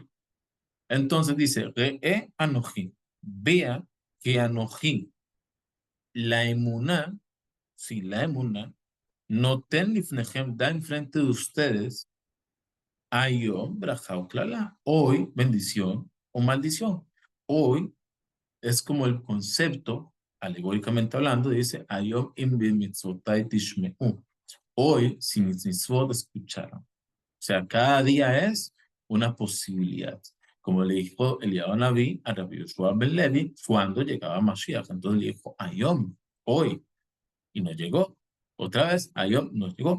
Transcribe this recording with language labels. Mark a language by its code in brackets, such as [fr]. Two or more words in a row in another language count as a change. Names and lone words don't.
[es] Entonces dice, [he] ראה אנכי. [es] Vea que Anoji, la emuná, sí, la emuná, [he] נתן לפניכם, [es] da enfrente de ustedes Ayom, braja o klala. Hoy, bendición o maldición. Hoy es como el concepto, alegóricamente hablando, dice [he] היום אם מצותי תשמעו. [es] Hoy, si mis mitzvot escucharon. O sea, cada día es una posibilidad. Como le dijo Eliyahu Naví a Rabbi Yoshua ben Levi cuando llegaba Mashiach. Entonces le dijo Ayom, hoy. Y no llegó. Otra vez, Ayom no llegó.